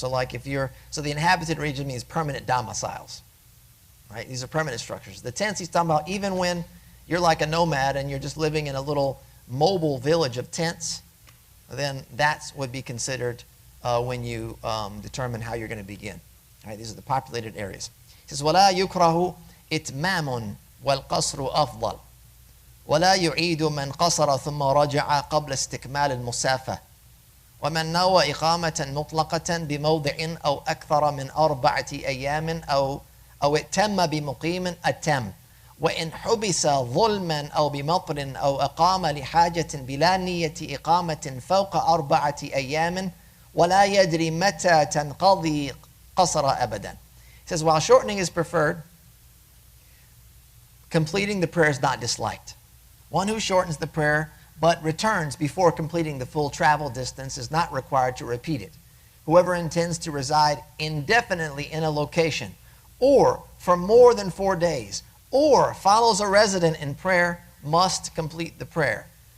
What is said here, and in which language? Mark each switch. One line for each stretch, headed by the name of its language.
English: So like so the inhabited region means permanent domiciles. Right? These are permanent structures. The tents he's talking about, even when you're like a nomad and you're just living in a little mobile village of tents, then that would be considered when you determine how you're going to begin. All right, these are the populated areas. He says,
Arabic: وَلَا يُكْرَهُ إِتْمَامٌ وَالْقَصْرُ أَفْضَلُ وَلَا يُعِيدُ مَنْ قَصَرَ ثُمَّ رَجَعَ قَبْلَ استكمال المسافة ومن نوى إقامة مطلقة بموضع أو أكثر من 4 أيام أو ائتم بمقيم أتم وإن حبس ظلما أو بمطر أو أقام لحاجة بلا نية إقامة فوق 4 أيام ولا يدري متى تنقضي قصر أبدا.
English: He says, while shortening is preferred, completing the prayer is not disliked. One who shortens the prayer but returns before completing the full travel distance is not required to repeat it. Whoever intends to reside indefinitely in a location or for more than 4 days or follows a resident in prayer must complete the prayer.